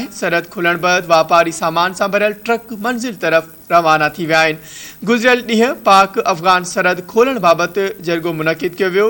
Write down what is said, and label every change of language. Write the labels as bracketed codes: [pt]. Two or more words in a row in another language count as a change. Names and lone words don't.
[sd] सरहद खुलण बाद वापारी सामान से भरियल ट्रक मंजिल तरफ रवाना थी विया आहिनि। गुज़िरियल ॾींहुं पाक अफगान सरहद खोलण बाबत जरगो मुनक़िद कियो वियो।